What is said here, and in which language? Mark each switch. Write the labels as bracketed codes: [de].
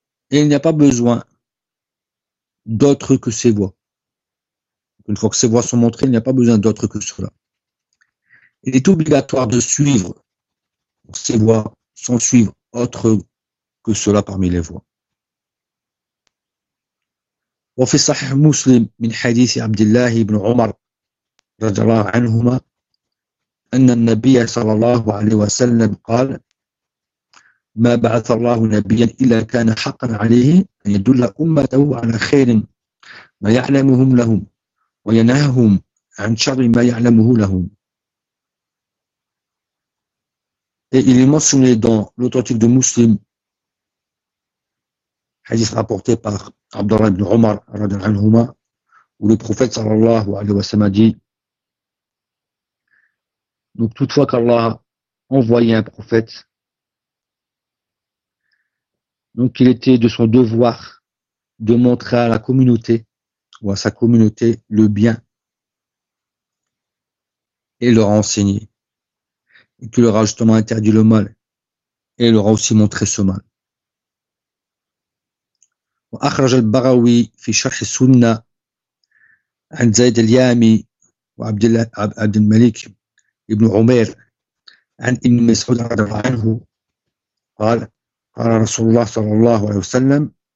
[fr] Et il n'y a pas besoin d'autre que ces voies. Une fois que ces voies sont montrées, il n'y a pas besoin d'autre que cela. Il est obligatoire de suivre ces voies sans suivre autre que cela parmi les voies. [ar] وفي صحيح مسلم من حديث عبد الله بن عمر رضي الله عنهما أن النبي صلى الله عليه وسلم قال ما بعث الله نبيا إلا كان حقا عليه أن يدل أمته على خير ما يعلمهم لهم وينهاهم عن شر ما يعلمه لهم. [fr] Et il est mentionné dans l'authentique de Muslim, hadith rapporté par Abdallah ibn Omar, radhiyallahu anhu, où le prophète sallallahu alayhi wa sallam a dit: donc, toutefois qu'Allah a envoyé un prophète, donc il était de son devoir de montrer à la communauté ou à sa communauté le bien et leur a enseigné. Et tu leur as justement interdit le mal. Et leur a aussi montré ce mal. [ar] وأخرج البغوي في شرح السنة عن زيد اليامي وعبد الله عبد الملك ابن عمير عن ابن مسعود رضي الله عنه قال قال رسول الله صلى الله عليه وسلم